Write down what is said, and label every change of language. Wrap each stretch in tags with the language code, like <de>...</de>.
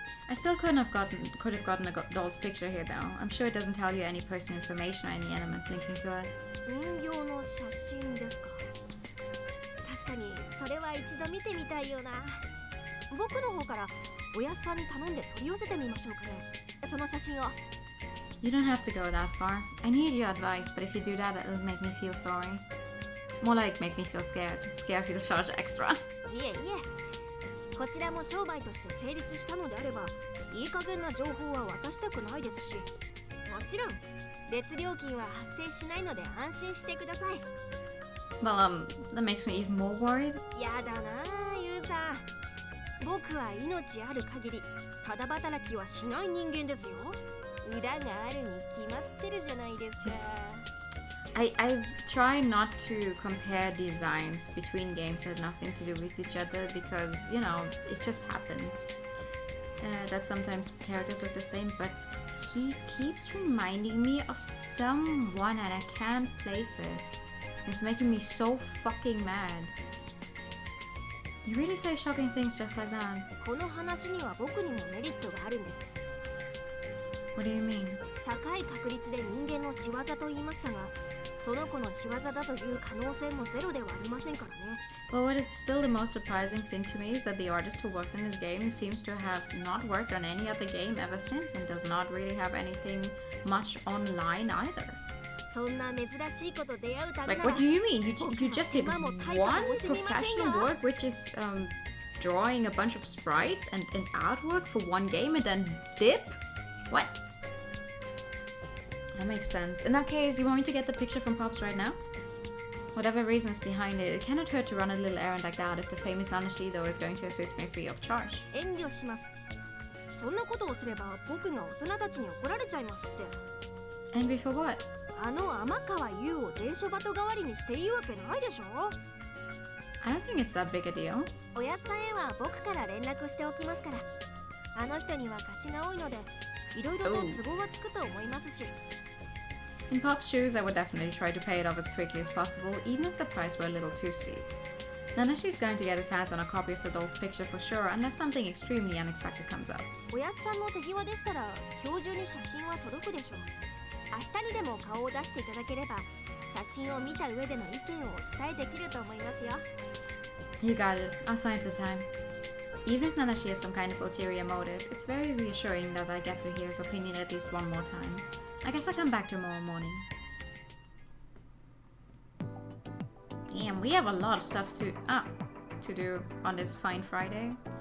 <en>I still could have gotten the doll's picture here though. I'm sure it doesn't tell you any personal information or any elements linking to us.</en> <ja>人形の写真ですか。確かにそれは一度見てみたいよな。僕の方からおやすさんに頼んで取り寄せてみましょうかね。その写真を。</ja> <en>You don't have to go that far. I need your advice, but if you do that, it'll make me feel sorry. More like make me feel scared. Scared you'll charge extra.</en> <ja>いえいえ。こちらも商売として成立したのであれば、いい加減な情報は渡したくないですし、もちろん別料金は発生しないので安心してください。</ja> <en>Well, that makes me even more worried.</en> <ja>やだなあ、ユウさん。僕は命ある限り、ただ働きはしない人間ですよ。裏があるに決まってるじゃないですか。</ja> <en>I try not to compare designs between games that have nothing to do with each other because, you know, it just happens. That sometimes characters look the same, but he keeps reminding me of someone and I can't place it. It's making me so fucking mad. You really say shocking things just like that?</en> <ja>この話には僕にもメリットがあるんです。</ja> <en>What do you mean?</en> <ja>高い確率で人間の仕業と言いましたが、その子の仕業だという可能性もゼロではありませんからね。</ja> <en>Well, what is still the most surprising thing to me is that the artist who worked on this game seems to have not worked on any other game ever since and does not really have anything much online either.</en> <ja>そんな珍しいこと出会うため</ja> <en>Like,</en> <ja>なら</ja> <en>what do you mean? You just did one professional work, which is drawing a bunch of sprites and artwork for one game and then dip? What? That makes sense. In that case, you want me to get the picture from Pops right now? Whatever reasons behind it, it cannot hurt to run a little errand like that if the famous Nanashi though is going to assist me free of charge.</en> <ja>遠慮します。そんなことをすれば僕が大人たちに怒られちゃいますって。</ja> <en>Angry for what?</en> <ja>あの天川優を伝書鳩代わりにしていいわけないでしょ。</ja> <en>I don't think it's that big a deal.</en> <ja>おやっさんへは僕から連絡しておきますから。あの人には貸しが多いので、いろいろと都合がつくと思いますし。</ja> <en>In Pop's shoes, I would definitely try to pay it off as quickly as possible, even if the price were a little too steep. Nanashi's going to get his hands on a copy of the doll's picture for sure, unless something extremely unexpected comes up.</en> <ja>おやすさんの手際でしたら今日中に写真は届くでしょう。明日にでも顔を出していただければ写真を見た上での意見をお伝えできると思いますよ。</ja> <en>You got it. I'll find the time. Even if Nanashi has some kind of ulterior motive, it's very reassuring that I get to hear his opinion at least one more time. I guess I'll come back tomorrow morning. Damn, we have a lot of stuff to do on this fine Friday.</en>